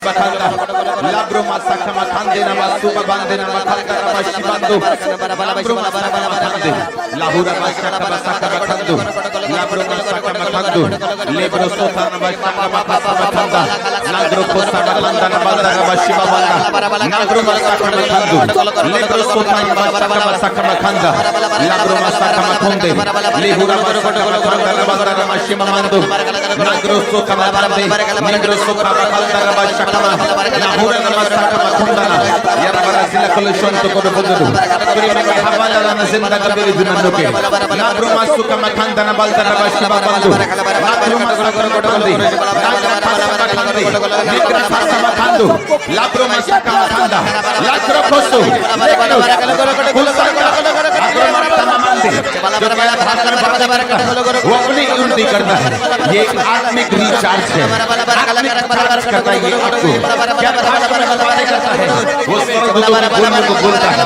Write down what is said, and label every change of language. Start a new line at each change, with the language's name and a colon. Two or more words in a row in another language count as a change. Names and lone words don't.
Hindi: Labro masaka makande na masuka bande na makanda na mashibando. Labro masaka makande. Lahura masaka masaka makando. Labro masaka makando. Lebro sota na masaka makanda. Labro kosa makanda na banda na mashiba banda. Labro masaka makando. Lebro sota na masaka makanda. Labro masaka makonde. Lehura masaka makanda na banda na mashiba mando. Labro sota makande. Labro sota makanda na masaka Lahura namasaka makundana ya barazila koleshonto kodobodo prima ka habala na zinda kabiri dunandoke labro masuka makanda na balta na bashiba bandu labro masuka kodobondi nikra pasa makandu labro masuka makanda labro koso वो अपनी उन्नति करता है ये आत्मिक रिचार्ज है आत्मिक रिचार्ज करता है ये आपको क्या भाषा में बातें करता है वो स्वर्गदूतों के बोलने को बोलता है